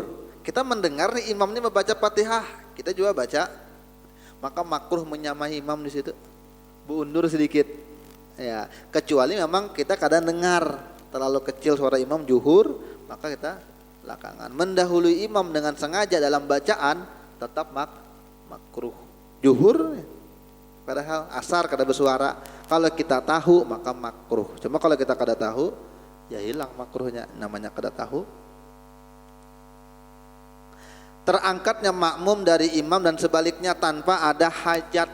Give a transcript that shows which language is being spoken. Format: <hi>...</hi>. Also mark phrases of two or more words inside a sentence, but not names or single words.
<id>Kita mendengar nih imam ini membaca Fatihah, kita juga baca, maka makruh menyamai imam di situ. Undur sedikit. Ya, kecuali memang kita kadang dengar terlalu kecil suara imam juhur, maka kita belakangan. Mendahului imam dengan sengaja dalam bacaan tetap makruh.</id> <bjn>Juhur padahal asar kada bersuara, kalau kita tahu maka makruh. Cuma kalau kita kada tahu ya hilang makruhnya, namanya kada tahu.</bjn> <id>Terangkatnya makmum dari imam dan sebaliknya tanpa ada hajat.</id>